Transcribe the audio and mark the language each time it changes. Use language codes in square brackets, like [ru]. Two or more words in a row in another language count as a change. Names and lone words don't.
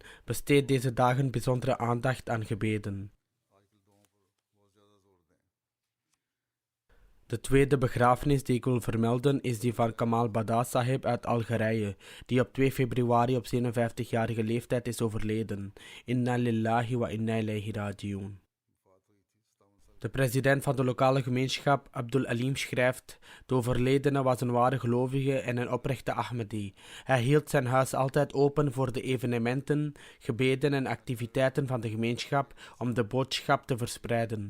[nl] Besteed deze dagen bijzondere aandacht aan gebeden. De tweede begrafenis die ik wil vermelden is die van Kamal Bada Sahib uit Algerije, die op 2 februari op 57-jarige leeftijd is overleden. [ar] إنا لله وإنا إليه راجعون. [nl] De president van de lokale gemeenschap, Abdul Alim, schrijft: de overledene was een ware gelovige en een oprechte Ahmadi. Hij hield zijn huis altijd open voor de evenementen, gebeden en activiteiten van de gemeenschap om de boodschap te verspreiden.